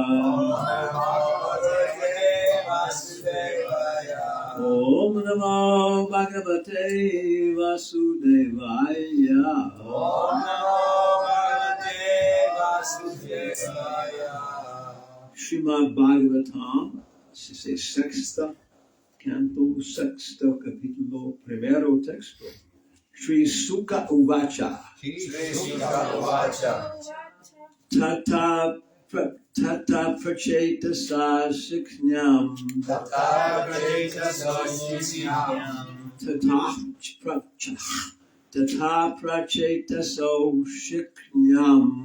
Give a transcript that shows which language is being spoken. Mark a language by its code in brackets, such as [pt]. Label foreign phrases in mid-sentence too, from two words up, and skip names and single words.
[sa] ॐ नमो भगवते वासुदेवाय श्रीमद् भागवतम्, [es] se sexta canto, sexto capítulo, primero texto. [sa] श्री शुक उवाच ततः प्राचेतस असिक्न्याम् ततः प्राचेतसो असिक्न्याम्